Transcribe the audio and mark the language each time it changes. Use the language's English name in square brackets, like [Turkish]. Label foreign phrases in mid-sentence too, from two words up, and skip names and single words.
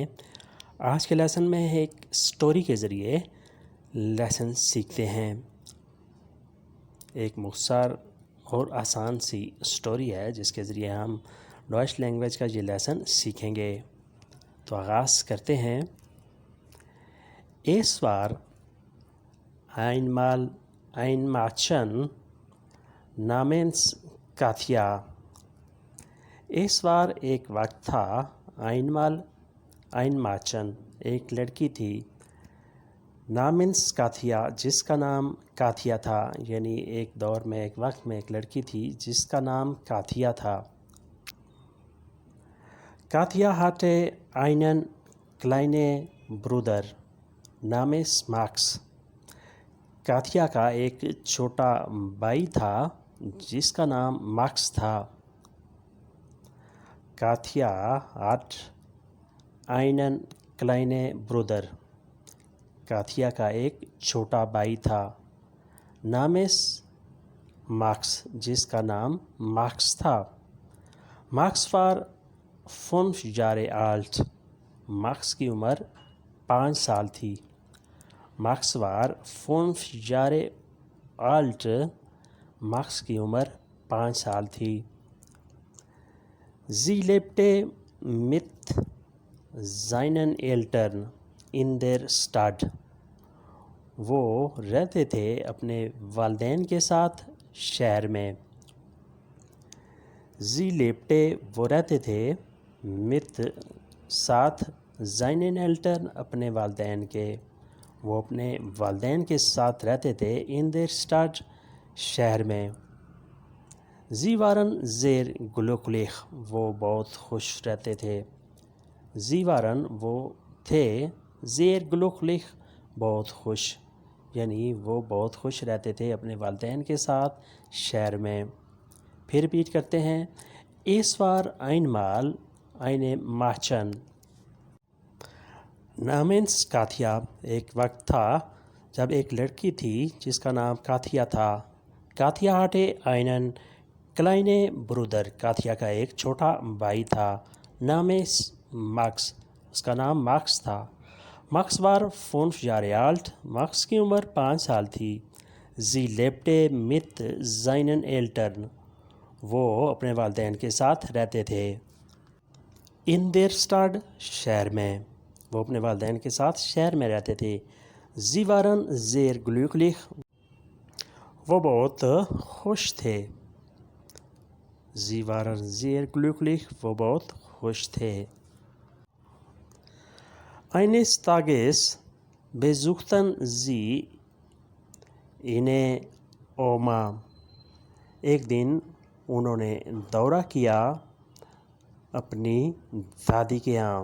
[Urdu] آج کے لیسن میں ایک سٹوری کے ذریعے لیسن سیکھتے ہیں۔ ایک مختصر اور آسان سی سٹوری ہے جس کے ذریعے ہم ڈوئچ لینگویج کا یہ لیسن سیکھیں گے۔ تو آغاز کرتے ہیں۔ [German] Es war einmal ein Mädchen namens Katja۔ [Urdu] اس بار ایک وقت تھا، [German] einmal ein Mädchen [Urdu] ایک لڑکی تھی، [German] namens Katja [Urdu] جس کا نام کاتیا تھا، یعنی ایک دور میں ایک وقت میں ایک لڑکی تھی جس کا نام کاتیا تھا۔ [German] Katja hatte einen kleinen Bruder namens Max۔ [Urdu] کاتیا کا ایک چھوٹا بھائی تھا جس کا نام ماکس تھا۔ [German] Katja hat einen kleinen Bruder۔ [Urdu] کاتیا کا ایک چھوٹا بھائی تھا، [German] namens Max [Urdu] جس کا نام ماکس تھا۔ [German] Max war 5 Jahre alt۔ [Urdu] ماکس کی عمر 5 سال تھی۔ [German] Max war 5 Jahre alt۔ [Urdu] ماکس کی عمر 5 سال تھی۔ [German] Sie lebte mit seinen Eltern in der Stadt۔ [Urdu] وہ رہتے تھے اپنے والدین کے ساتھ شہر میں۔ [German] Sie lebte [Urdu] وہ رہتے تھے، mit ساتھ، [German] seinen Eltern [Urdu] اپنے والدین کے، وہ اپنے والدین کے ساتھ رہتے تھے، [German] in der Stadt [Urdu] شہر میں۔ [German] Sie waren sehr glücklich [Urdu] وہ بہت خوش رہتے تھے۔ [German] Sie waren [Urdu] وہ تھے، [German] sehr glücklich [Urdu] بہت خوش، یعنی وہ بہت خوش رہتے تھے اپنے والدین کے ساتھ شہر میں۔ پھر ریپیٹ کرتے ہیں۔ [German] Es war einmal eine Mädchen namens Katja۔ [Urdu] ایک وقت تھا جب ایک لڑکی تھی جس کا نام کاتیا تھا۔ [German] Katja hatte einen kleinen Bruder۔ [Urdu] کاتیا کا ایک چھوٹا بھائی تھا، [German] namens Max [Urdu] اس کا نام ماکس تھا۔ [German] Max war 5 Jahre alt۔ [Urdu] ماکس کی عمر 5 سال تھی۔ [German] Sie lebte mit seinen Eltern۔ [Urdu] وہ اپنے والدین کے ساتھ رہتے تھے۔ [German] in der Stadt [Urdu] شہر میں، وہ اپنے والدین کے ساتھ شہر میں رہتے تھے۔ [German] Sie waren sehr glücklich [Urdu] وہ بہت خوش تھے۔ [German] Sie waren sehr glücklich [Urdu] وہ بہت خوش تھے۔ [German] Eines Tages besuchten sie ihre Oma۔ [Urdu] ایک دن انہوں نے دورہ کیا اپنی دادی کے یہاں۔